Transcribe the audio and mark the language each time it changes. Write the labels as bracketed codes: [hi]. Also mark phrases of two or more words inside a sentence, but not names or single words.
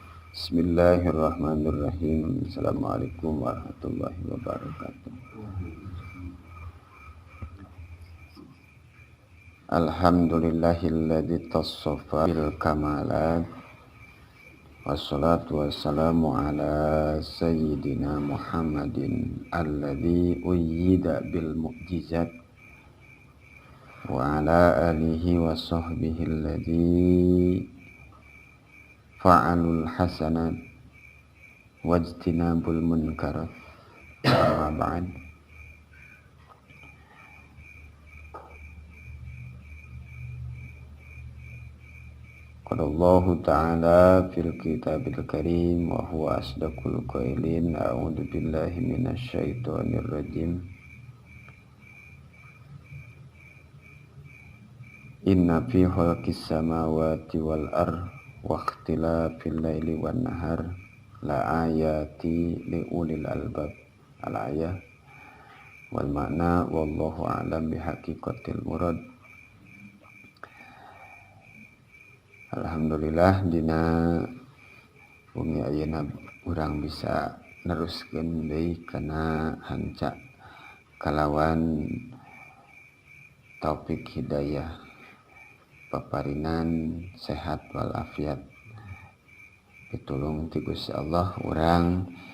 [ar] بسم الله الرحمن الرحيم. السلام عليكم ورحمة الله وبركاته. الحمد لله الذي تصف بالكمالات. والصلاة والسلام على سيدنا محمد الذي أيد بالمعجزات وعلى آله وصحبه الذي فعلوا الحسنات واجتنبوا المنكرات. أما بعد. قال الله تعالى في الكتاب الكريم وهو أصدق القائلين. أعوذ بالله من الشيطان الرجيم. إن في خلق السماوات والأرض واختلاف الليل والنهار لآيات لأولي الألباب. الآية والمعنى والله أعلم بحقيقة المراد. [su] Alhamdulillah dina bumi ayeuna urang bisa neruskeun deui kana hanca kalawan taufik hidayah paparinan sehat walafiat pitulung ti Gusti Allah urang